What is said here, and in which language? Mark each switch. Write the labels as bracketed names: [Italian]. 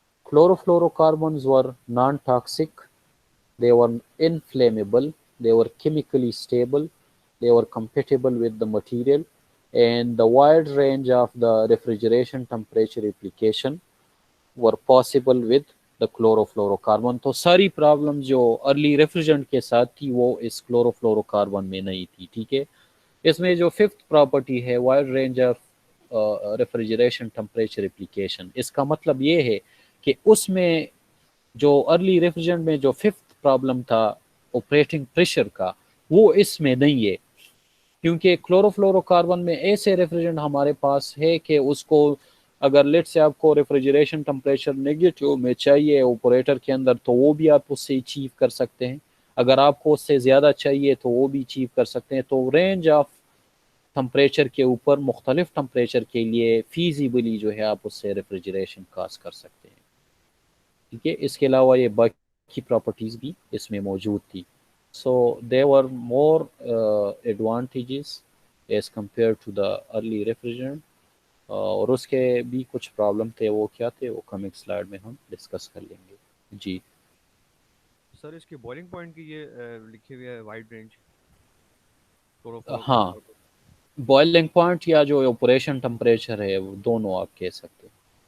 [English] Chlorofluorocarbons were non-toxic, they were inflammable, they were chemically stable, they were compatible with the material, and the wide range of the refrigeration temperature application were possible with the chlorofluorocarbon. [Urdu] تو ساری problem جو early ریفریجرنٹ کے ساتھ تھی وہ اس کلوروفلوروکاربن میں نہیں تھی. ٹھیک ہے. اس میں جو ففتھ پراپرٹی ہے wide range of refrigeration temperature application, اس کا مطلب یہ ہے کہ اس میں جو ارلی ریفریجرنٹ میں جو ففتھ پرابلم تھا آپریٹنگ پریشر کا، وہ اس میں نہیں ہے، کیونکہ کلوروفلورو کاربن میں ایسے ریفریجرنٹ ہمارے پاس ہے کہ اس کو اگر لیٹ سے آپ کو ریفریجریشن ٹمپریچر نیگیٹو میں چاہیے اوپریٹر کے اندر تو وہ بھی آپ اس سے اچیو کر سکتے ہیں، اگر آپ کو اس سے زیادہ چاہیے تو وہ بھی اچیو کر سکتے ہیں. تو رینج آف ٹمپریچر کے اوپر مختلف ٹمپریچر کے لیے فیزیبلی جو ہے آپ اس سے ریفریجریشن کاز کر سکتے ہیں. ٹھیک ہے. اس کے علاوہ یہ باقی پراپرٹیز بھی اس میں موجود تھی. [English] So they were more advantages as compare to the early refrigerant. [Urdu] اور اس کے بھی کچھ پرابلم تھے، وہ کیا تھے وہ کمنگ سلائڈ میں ہم ڈسکس کر لیں گے. جی سر اس کی بوائلنگ پوائنٹ کی یہ لکھی ہوئی ہے وائڈ رینج کلوروفلورو ہاں، کاربن. بوائلنگ پوائنٹ یا جو آپریشن ٹمپریچر ہے وہ دونوں آپ کہہ سکتے ہیں.